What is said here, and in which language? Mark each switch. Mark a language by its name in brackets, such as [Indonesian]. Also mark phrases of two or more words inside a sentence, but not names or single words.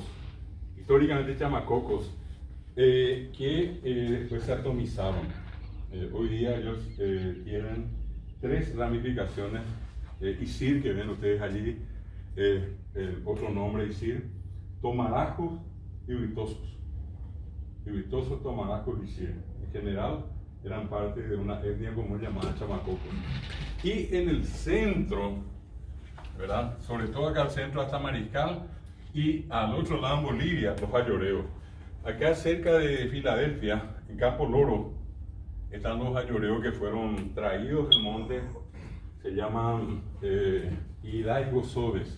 [Spanish] Históricamente chamacocos, que después se atomizaron. Hoy día ellos tienen 3 ramificaciones. Isir, que ven ustedes allí, otro nombre Isir, tomarajos y huitosos. Huitosos, tomarajos y Isir. En general eran parte de una etnia común llamada chamacocos. Y en el centro, ¿verdad? Sobre todo acá al centro hasta Mariscal, y al otro lado en Bolivia, los ayoreos. Acá cerca de Filadelfia, en Campo Loro, están los ayoreos que fueron traídos del monte, se llaman Hidalgo-Sobes.